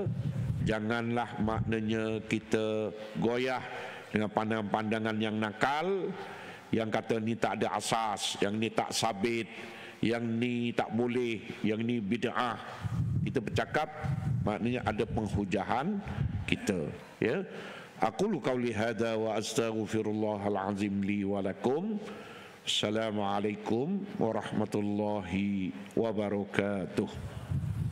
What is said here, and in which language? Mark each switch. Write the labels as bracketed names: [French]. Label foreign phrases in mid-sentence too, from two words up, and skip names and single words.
[Malay] Janganlah maknanya kita goyah dengan pandangan-pandangan yang nakal, yang kata ni tak ada asas, yang ni tak sabit, yang ni tak boleh, yang ni bid'ah. Kita bercakap maknanya ada penghujahan kita, ya. [Arabic] أقول قولي هذا وأستغفر الله العظيم لي ولكم. السلام عليكم ورحمة الله وبركاته.